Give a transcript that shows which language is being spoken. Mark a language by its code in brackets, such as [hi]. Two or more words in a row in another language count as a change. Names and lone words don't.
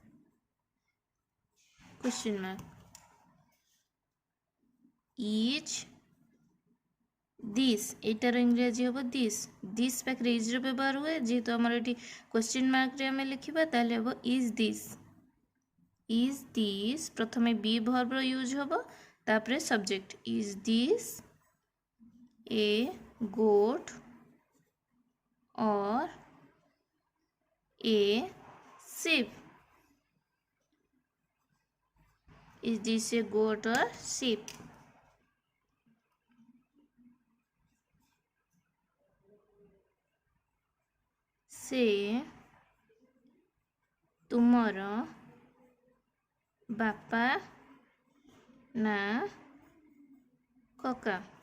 [en] question mark, is this? [or] ଏଇଟାର ଇଂରାଜୀ ହେବ this ପାଖରେ ଇଜ୍ର ବ୍ୟବହାର ହୁଏ। ଯେହେତୁ ଆମର ଏଠି [en] question mark [or] ଆମେ ଲେଖିବା, ତାହେଲେ ହେବ [en] is this [or] ପ୍ରଥମେ ବି [en] verb use [or] ହେବ, ତାପରେ ସବଜେକ୍ଟ। [en] is this a goat or a sheep? is this a goat or sheep? [or] ସେ ତୁମର ବାପା ନା କକା?